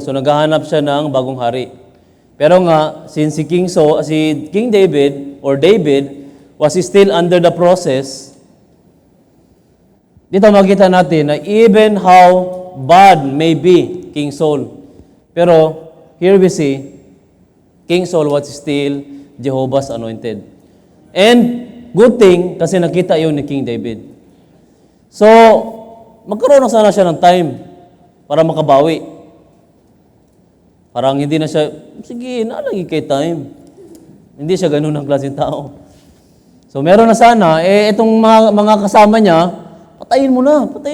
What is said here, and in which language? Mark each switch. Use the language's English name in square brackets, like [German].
[Filipino] So, naghahanap siya ng bagong hari. [English] Pero nga, since si King David or David was still under the process, [Filipino] dito makita natin na [English] even how bad may be King Saul, pero here we see King Saul was still Jehovah's anointed. And good thing [Filipino] kasi nakita yun ni King David. So, magkaroon na sana siya ng time para makabawi. Parang hindi na siya, sige, nalagi kay time. Hindi siya ganun ang klaseng tao. So, meron na sana, itong mga kasama niya, patayin mo na.